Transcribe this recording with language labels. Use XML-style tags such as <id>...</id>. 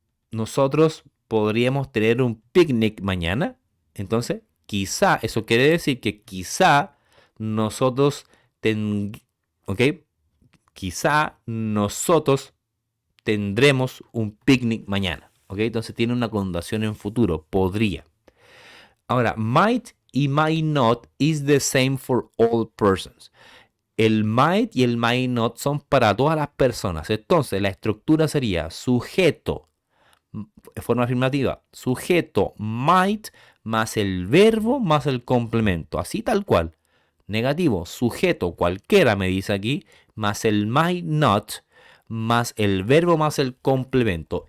<es>Nosotros podríamos tener un picnic mañana. Entonces, quizá, eso quiere decir que quizá nosotros ¿ok? Quizá nosotros tendremos un picnic mañana. ¿Ok? Entonces tiene una connotación en futuro. Podría. Ahora,</es> <en>might y might not is the same for all persons.</en> <es>El might y el might not son para todas las personas. Entonces, la estructura sería sujeto, de forma afirmativa, sujeto might más el verbo más el complemento. Así tal cual. Negativo, sujeto cualquiera me dice aquí, más el might not, más el verbo más el complemento.</es>